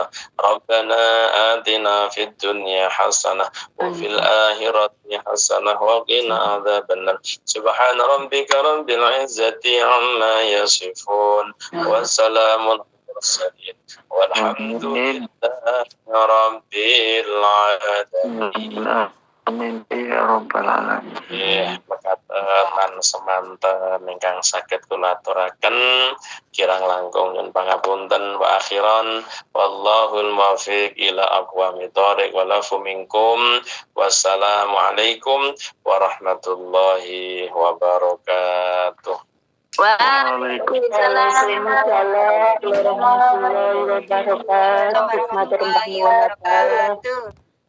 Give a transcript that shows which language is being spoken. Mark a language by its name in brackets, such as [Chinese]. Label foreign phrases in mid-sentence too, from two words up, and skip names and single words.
[Arabic] ربنا آتنا في الدنيا حسنة وفي الآخرة حسنة وقنا عذاب النار. سبحان ربك رب العزة عما يصفون وسلام على المرسلين والحمد لله رب العالمين. آمين يا رب العالمين. [Javanese] Nggih, mekaten semanten ingkang saged kula aturaken kirang langkung nyuwun pangapunten [Arabic] وآخرا والله الموفق إلى أقوم الطريق والعفو منكم. والسلام عليكم ورحمة الله وبركاته. وعليكم السلام ورحمة الله وبركاته.